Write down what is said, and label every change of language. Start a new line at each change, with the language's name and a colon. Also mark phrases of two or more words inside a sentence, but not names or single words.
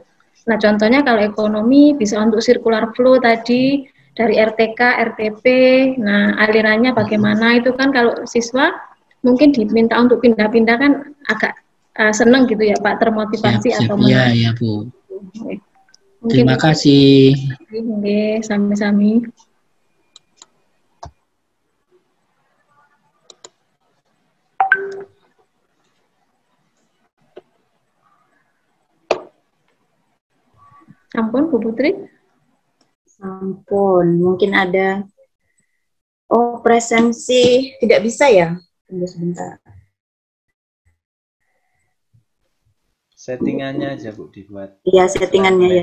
Indonesian: Nah, contohnya kalau ekonomi bisa untuk
English: circular flow
Indonesian: tadi dari RTK, RTP. Nah, alirannya bagaimana itu kan kalau siswa mungkin diminta untuk pindah-pindah kan agak seneng gitu ya Pak, termotivasi siap, atau menarik. menarik. Ya, Bu. Terima kasih. Oke,
Javanese: sami-sami. Sampun, Bu Putri?
Indonesian: Sampun, mungkin ada. Oh, presensi tidak bisa ya? Tunggu sebentar. Settingannya aja, Bu, dibuat. Iya, settingannya ya.